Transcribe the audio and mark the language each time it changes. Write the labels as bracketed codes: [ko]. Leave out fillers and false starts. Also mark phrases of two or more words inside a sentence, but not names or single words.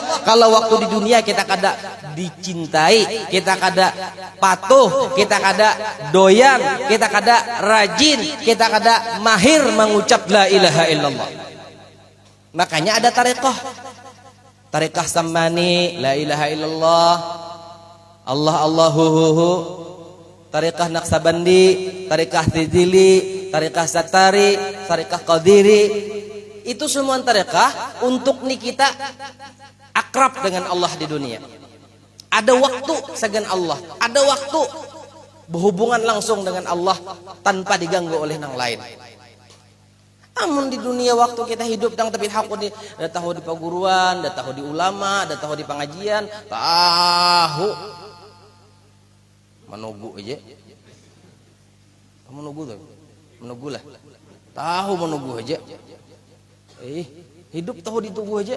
[bjn] Kalau waktu di dunia kita kada dicintai, kita kada patuh, kita kada doyan, kita kada rajin, kita kada mahir mengucap [ar] لا إله إلا الله. [id] Makanya ada tarekah samani [ar] لا إله إلا الله, [id] Allah Allahuhu, tarekah Naqsabandi, tarekah Tidili, tarekah Satari, tarekah Qadiri. Itu semua tarekah untuk nih kita akrab dengan Allah di dunia. Ada waktu segan Allah, ada waktu berhubungan langsung dengan Allah tanpa diganggu oleh yang lain. Namun di dunia waktu kita hidup dan tapi hakun di dah tahu di paguruan, dah tahu di ulama, dah tahu di pengajian, tahu menunggu aja. Menunggulah. Tahu menunggu aja. Hidup tahu ditunggu aja.